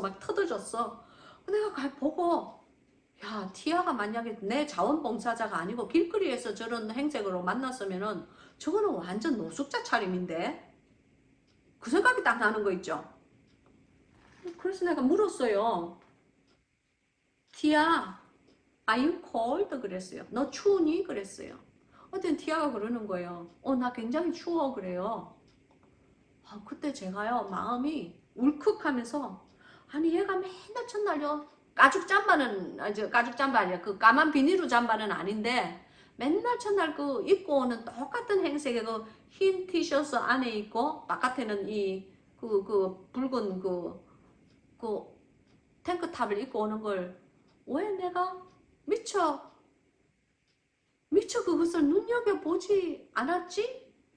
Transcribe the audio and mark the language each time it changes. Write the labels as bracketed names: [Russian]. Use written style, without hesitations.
[Korean] 막 터져졌어. 내가 보고 야, 티아가 만약에 내 자원봉사자가 아니고 길거리에서 저런 행색으로 만났으면은 저거는 완전 노숙자 차림인데 그 생각이 딱 나는 거 있죠. 그래서 내가 물었어요. [English] 티아, are you cold? [Korean] 그랬어요. 너 추우니? 그랬어요. 어떤 티아가 그러는 거예요. 나 굉장히 추워. 그래요. 아, 그때 제가요, 마음이 울컥하면서, 아니, 얘가 맨날 첫날요, 가죽 잠바는, 가죽 잠바 아니야. 그 까만 비닐로 잠바는 아닌데, 맨날 첫날 그 입고 오는 똑같은 행색의 그 흰 티셔츠 안에 있고, 바깥에는 그 붉은 그 탱크탑을 입고 오는 걸 왜 내가 미처 그것을 눈여겨보지 않았지?